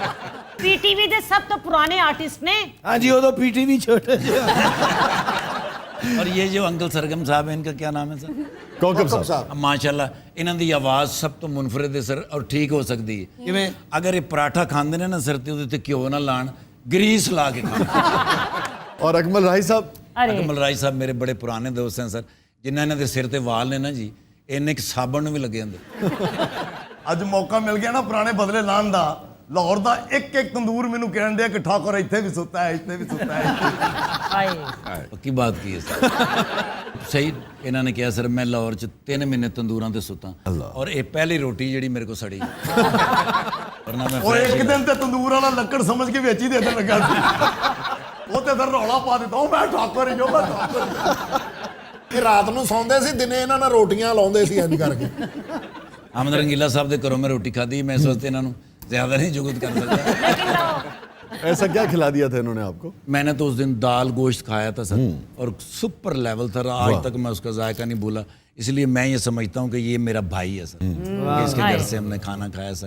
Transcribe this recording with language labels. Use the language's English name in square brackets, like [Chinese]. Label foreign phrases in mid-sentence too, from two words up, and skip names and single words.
[Punjabi] پی ٹی وی دے سب تو پرانے آرٹسٹ نے. [Urdu] ہاں جی وہ تو پی ٹی وی چھوٹے. اور یہ جو انکل سرگم صاحب ہیں ان کا کیا نام ہے سر؟ کوکب صاحب. [Punjabi] ماشاءاللہ انہاں دی آواز سب تو منفرد ہے سر, اور ٹھیک ہو سکتی ہے. اگر یہ پراٹھا کھاندے نے نا سر تے اودے تے گھیو نہ لان, گریس لا کے کھان. [Urdu] اور اکمل رائی صاحب؟ [Punjabi] اکمل رائی صاحب میرے بڑے پرانے دوست ہیں سر, جنہاں نے دے سر تے وال نے نا جی انہیں ایک صابن بھی لگے اندر. ਅੱਜ ਮੌਕਾ ਮਿਲ ਗਿਆ ਨਾ ਪੁਰਾਣੇ ਬਦਲੇ ਲਾਣ ਦਾ. ਲਾਹੌਰ ਦਾ ਇੱਕ ਇੱਕ ਤੰਦੂਰ ਮੈਨੂੰ ਕਹਿਣ ਡਿਆ ਕਿ ਠਾਕੁਰ ਇੱਥੇ ਵੀ ਸੁੱਤਾ ਹੈ, ਇੱਥੇ ਵੀ ਸੁੱਤਾ ਹੈ. پکی بات کی ہے سر. صحیح انہوں نے کہا سر میں لاہور چ 3 مہینے تندوراں تے ستا, اور یہ پہلی روٹی جڑی میرے کو سڑی. اور ایک دن تے تندور والا ਲੱਕੜ ਸਮਝ ਕੇ ਵਿੱਚ ਹੀ ਦੇ ਦੇਣ ਲੱਗਾ ਸੀ. ਉਹ ਤੇ ਫਿਰ ਰੌਲਾ ਪਾ ਦਿੱਤਾ, ਉਹ ਮੈਂ ਠਾਕੁਰ ਹੀ ਜੋ ਮੈਂ ਠਾਕੁਰ. ਇਹ ਰਾਤ ਨੂੰ ਸੌਂਦੇ ਸੀ, ਦਿਨੇ ਇਹਨਾਂ ਨਾਲ ਰੋਟੀਆਂ ਲਾਉਂਦੇ ਸੀ ਇੰਜ ਕਰਕੇ. حامد رنگیلا صاحب دے گھروں میں روٹی کھادی, میں اس واسطے انہوں زیادہ نہیں جگت کر سکتا. [Urdu] ایسا کیا کھلا دیا تھا انہوں نے آپ کو؟ میں نے تو اس دن دال گوشت کھایا تھا سر, اور [English] super level [Urdu] تھا, آج تک میں اس کا ذائقہ نہیں بھولا. اس لیے میں یہ سمجھتا ہوں کہ یہ میرا بھائی ہے سر, اس کے گھر سے ہم نے کھانا کھایا سر.